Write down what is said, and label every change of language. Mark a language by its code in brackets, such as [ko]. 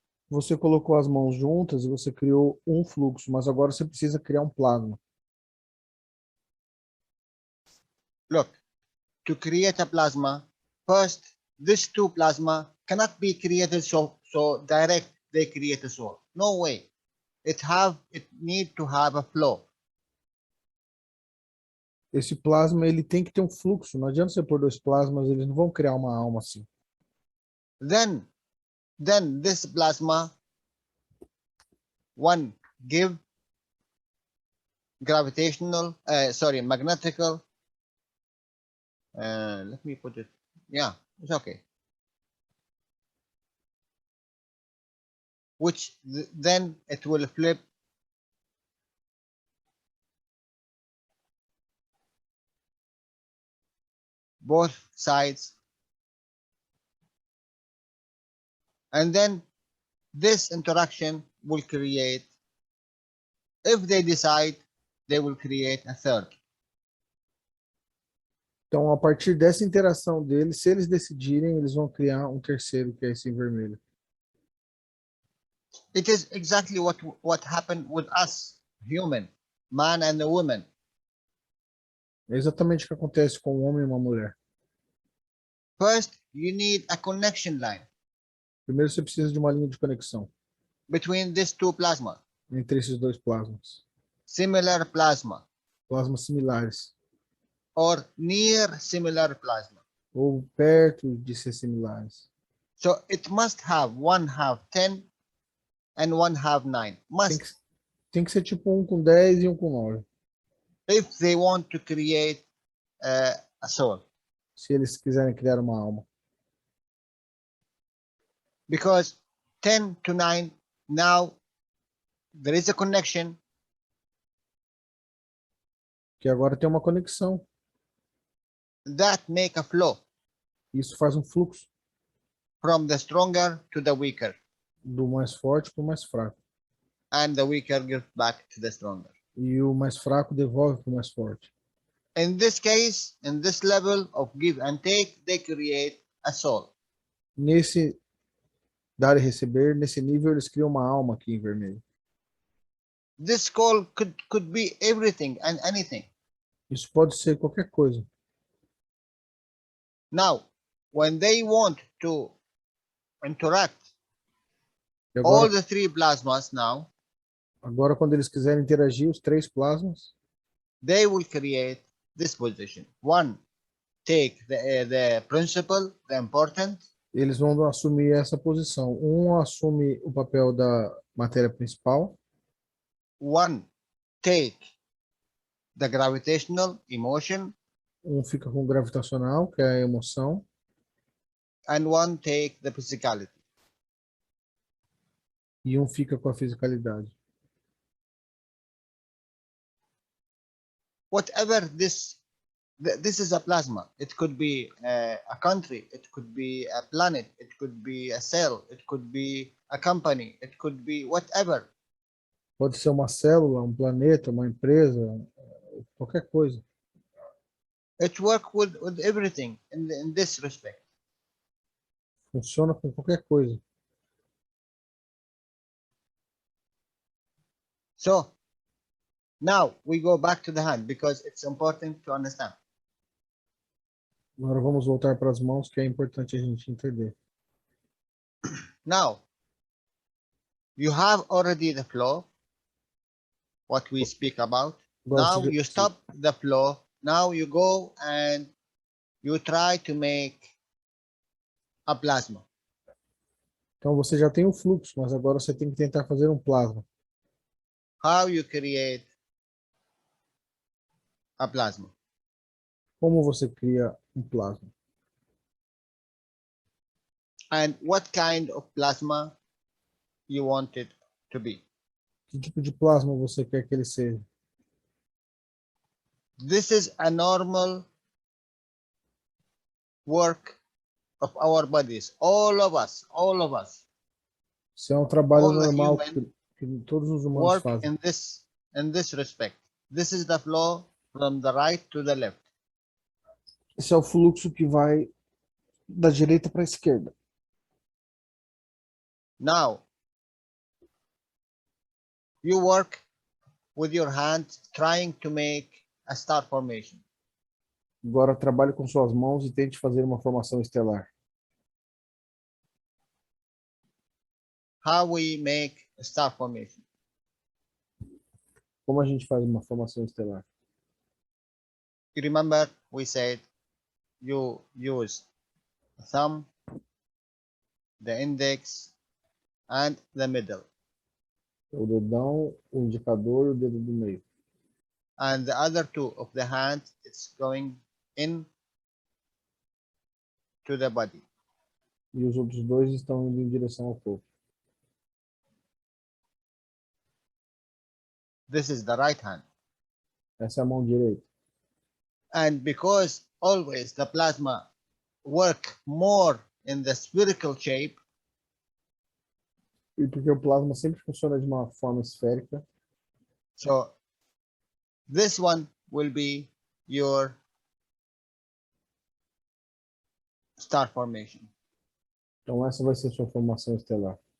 [pt] você colocou as mãos juntas e você criou um fluxo, mas agora você precisa criar um plasma. [en] Look, to create a plasma, first these two plasma cannot be created so direct they create a soul. No way. It need to have a flow. [pt] esse plasma ele tem que ter um fluxo. Não adianta você pôr dois plasmas, eles não vão criar uma alma assim. [en] Then this plasma, one give gravitational, magnetical, let me put it, yeah, it's okay. Which then it will flip both sides, and then this interaction will create, if they decide, they will create a third. [pt] Então, a partir dessa interação deles, se eles decidirem, eles vão criar um terceiro, que é esse em vermelho. [en] It is exactly what happened with us, human, man and a woman. [pt] É exatamente o que acontece com um homem e uma mulher. [en] First, you need a connection line [pt] Primeiro, você precisa de uma linha de conexão [en] between these two plasma, [pt] entre esses dois plasmas. [en] similar plasma [pt] Plasmas similares, [en] or near similar plasma. [pt] ou perto de ser similares. [en] So it must have one have 10 and one have 9. Must, [pt] Tem que ser tipo um com 10 e um com 9. [en] if they want to create a soul. [pt] Se eles quiserem criar uma alma. [en] Because 10 to 9, now there is a connection, [pt] Que agora tem uma conexão. [en] that make a flow [pt] Isso faz um fluxo [en] from the stronger to the weaker, [pt] do mais forte para o mais fraco. [en] and the weaker gives back to the stronger. [pt] E o mais fraco devolve para o mais forte. [en] In this case, in this level of give and take, they create a soul. [pt] Nesse dar e receber, nesse nível, eles criam uma alma aqui em vermelho. [en] This call could be everything and anything. [pt] Isso pode ser qualquer coisa. [en] Now, when they want to interact, [pt] E [en] all [pt] agora, [en] the three plasmas now, [pt] agora, quando eles quiserem interagir, os três plasmas, [en] they will create this position. One, take the principle, the important. [pt] eles vão assumir essa posição. Um assume o papel da matéria principal, [en] One, take the gravitational emotion, [pt] um fica com o gravitacional, que é a emoção, [en] and one take the physicality. [pt] e um fica com a fisicalidade. [en] Whatever this is a plasma. It could be a country, it could be a planet, it could be a cell, it could be a company, it could be whatever. [pt] Pode ser uma célula, um planeta, uma empresa, qualquer coisa. [en] It works with everything in this respect. [pt] Funciona com qualquer coisa. [en] So now we go back to the hand because it's important to understand. [pt] Agora vamos voltar para as mãos, que é importante a gente entender. [en] Now you have already the flow, what we speak about. [pt] Agora, [en] Now you stop the flow. Now you go and you try to make a plasma. [pt] Então você já tem o fluxo, mas agora você tem que tentar fazer um plasma. [en] How you create a plasma? [pt] Como você cria um plasma? [en] And what kind of plasma you want it to be? [pt] Que tipo de plasma você quer que ele seja? [en] This is a normal work of our bodies. All of us. [pt] Isso é um trabalho [en] All the [pt] normal [en] human [pt] que todos os humanos [en] work [pt] fazem. [en] in this respect. This is the flow from the right to the left. [pt] Esse é o fluxo que vai da direita para a esquerda. [en] Now you work with your hands trying to make a star formation. [pt] Agora trabalhe com suas mãos e tente fazer uma formação estelar. [en] How we make a star formation? [pt] Como a gente faz uma formação estelar? [en] You remember we said you use the thumb, the index, and the middle. [pt] O dedão, o indicador e o dedo do meio. [en] And the other two of the hand, it's going in to the body. [pt] E os outros dois estão indo em direção ao corpo. [en] This is the right hand. [pt] Essa é a mão direita. [en] And because always the plasma work more in the spherical shape, [pt] E porque o plasma sempre funciona de uma forma esférica, [en] so this one will be your star formation. [pt] então essa vai ser sua formação estelar.